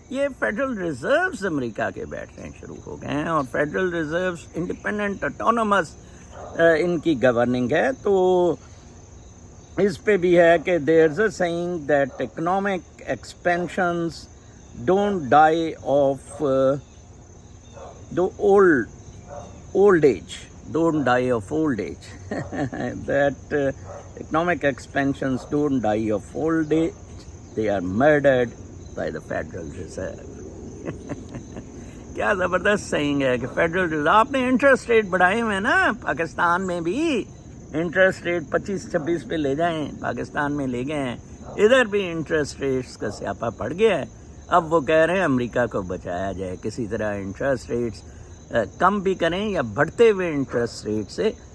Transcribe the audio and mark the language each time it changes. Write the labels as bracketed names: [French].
[Hindi] ये federal reserves America के बैठने शुरू हो गए हैं, और फेडरल रिजर्व्स इंडिपेंडेंट ऑटोनोमस इनकी गवर्निंग है. तो इस पे भी है कि [English] There is a saying that economic expansions don't die of the old age, don't die of old age. That economic expansions don't die of old age, they are murdered by the Federal Reserve. [Hindi] क्या ज़बरदस्त saying है कि federal reserve. आपने interest rate बढ़ाए हुए हैं ना, पाकिस्तान में भी इंटरेस्ट रेट 25-26 पे ले जाएं, पाकिस्तान में ले गए हैं, इधर भी इंटरेस्ट रेट्स का स्यापा पड़ गया है. अब वो कह रहे हैं अमेरिका को बचाया जाए, किसी तरह इंटरेस्ट रेट्स कम भी करें या बढ़ते हुए इंटरेस्ट रेट से.